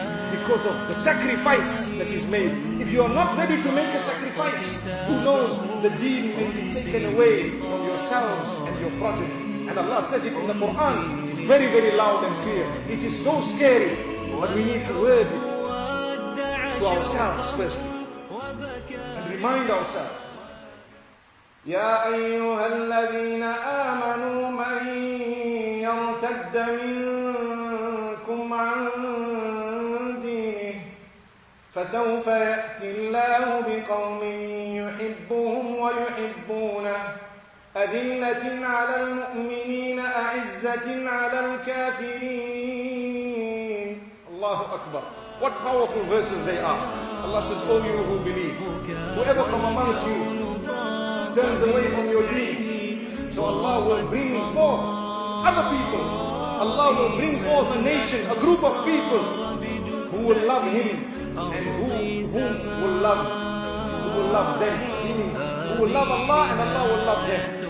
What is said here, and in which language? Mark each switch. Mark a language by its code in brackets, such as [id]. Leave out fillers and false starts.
[en] Because of the sacrifice that is made. If you are not ready to make a sacrifice, who knows, the deen may be taken away from yourselves and your progeny. And Allah says it in the Quran, very, very loud and clear. It is so scary, but we need to word it to ourselves firstly. And remind ourselves. [ar] يا أيها الذين آمنوا من يرتد منكم عن دينه فسوف يأتي الله بقوم يحبهم ويحبونه أذلة على المؤمنين أعزة على الكافرين. الله أكبر. [en] What powerful verses they are. Allah says, O you who believe, whoever from amongst you turns away from your deen, so Allah will bring forth other people. Allah will bring forth a nation, a group of people who will love Him and whom will love them, meaning who will love Allah and Allah will love them.